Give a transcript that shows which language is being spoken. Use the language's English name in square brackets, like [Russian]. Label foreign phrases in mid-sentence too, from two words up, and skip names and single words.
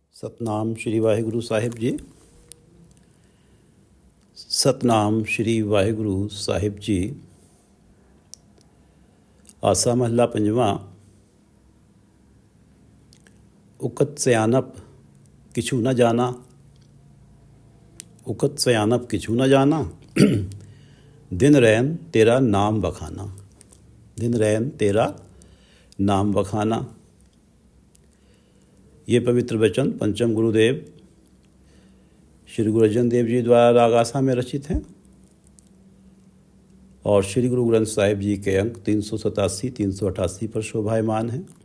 [Punjabi] ਸਤਿਨਾਮ ਸ੍ਰੀ ਵਾਹਿਗੁਰੂ ਸਾਹਿਬ ਜੀ। ਸਤਿਨਾਮ ਸ੍ਰੀ ਵਾਹਿਗੁਰੂ ਸਾਹਿਬ ਜੀ। ਆਸਾ ਮਹਲਾ ਪੰਜਵਾ। ਉਕਤਿ ਸਿਆਨਪ ਕਿਛੁ ਨ ਜਾਨਾ, ਉਕਤਿ ਸਿਆਨਪ ਕਿਛੁ ਨ ਜਾਨਾ, ਦਿਨੁ ਰੈਣਿ ਤੇਰਾ ਨਾਮੁ ਵਖਾਨਾ, ਦਿਨੁ ਰੈਣਿ ਤੇਰਾ ਨਾਮੁ ਵਖਾਨਾ। [Hindi] ये पवित्र वचन पंचम गुरुदेव श्री गुरु अर्जन देव जी द्वारा राग आसा में रचित हैं और श्री गुरु ग्रंथ साहिब जी के अंक 387, 388 पर शोभायमान हैं।